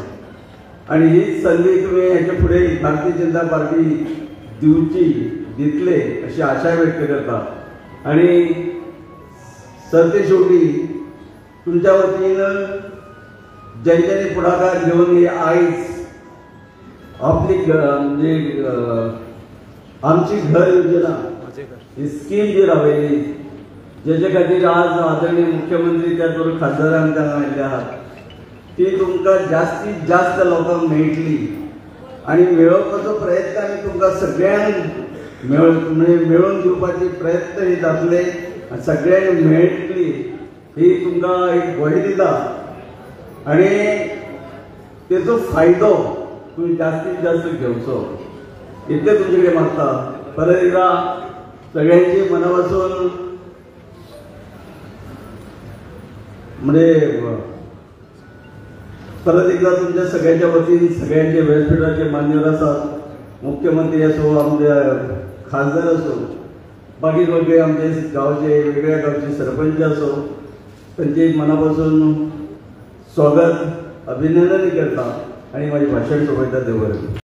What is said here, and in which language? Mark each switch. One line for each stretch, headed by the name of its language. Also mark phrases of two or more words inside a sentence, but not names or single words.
Marathi: आणि ही संधी तुम्ही ह्याच्या पुढे भारतीय जनता पार्टी दितले अशी आशा व्यक्त करता. आणि सरते शेवटी तुमच्या वतीनं ज्यांच्यानी पुढाकार घेऊन ही आयज आपली म्हणजे आमची
Konkani: घर योजना ही स्कीम जी राबयली जेचे खातीर आज आदरणीय मुख्यमंत्री त्या बरोबर खासदारांक आयिल्ले आहात ती तुमकां जास्तीत जास्त लोकांक मेळटली आणि मेळोवपाचो प्रयत्न आमी तुमकां सगळ्यांक मेळून दिवपाचे प्रयत्न हे जातले आनी सगळ्यांक मेळटली ही तुमकां एक ग्वाही दिता. आणि तेचो फायदो तुम्ही जास्तीत जास्त घेवचो इतले तुमचे कडेन मागता.
Marathi: परत एकदा सगळ्यांची मनापासून म्हणजे परत एकदा तुमच्या सगळ्यांच्या वतीने सगळ्यांचे व्यासपीठाचे मान्यवर असतात, मुख्यमंत्री असो, आमचे खासदार असो, बाकी आमचे गावचे वेगवेगळ्या गावचे सरपंच असो, त्यांचे मनापासून स्वागत अभिनंदन करता आणि माझे भाषण सोबत देवर.